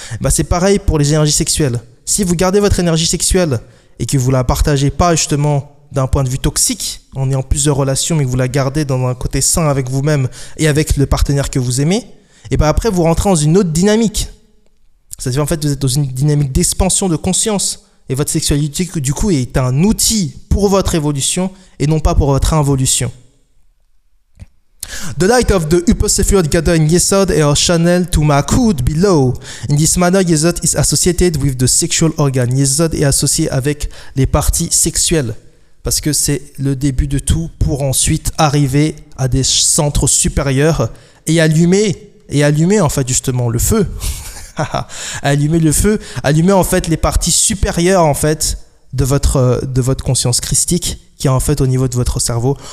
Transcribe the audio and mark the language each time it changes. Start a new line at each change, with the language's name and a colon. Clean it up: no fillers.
French: C'est pareil pour les énergies sexuelles. Si vous gardez votre énergie sexuelle et que vous la partagez pas justement d'un point de vue toxique, en ayant plusieurs relations, mais que vous la gardez dans un côté sain avec vous-même et avec le partenaire que vous aimez, et après vous rentrez dans une autre dynamique. C'est-à-dire en fait vous êtes dans une dynamique d'expansion de conscience et votre sexualité du coup est un outil pour votre évolution et non pas pour votre involution.
English: The light of the Upper Sephirot gather in Yesod and are channeled to Malkut below. In this manner, Yesod is associated with the sexual organ.
French: Yesod est associé avec les parties sexuelles parce que c'est le début de tout pour ensuite arriver à des centres supérieurs et allumer en fait justement le feu. allumer en fait les parties supérieures en fait de votre conscience christique qui est en fait au niveau de votre cerveau.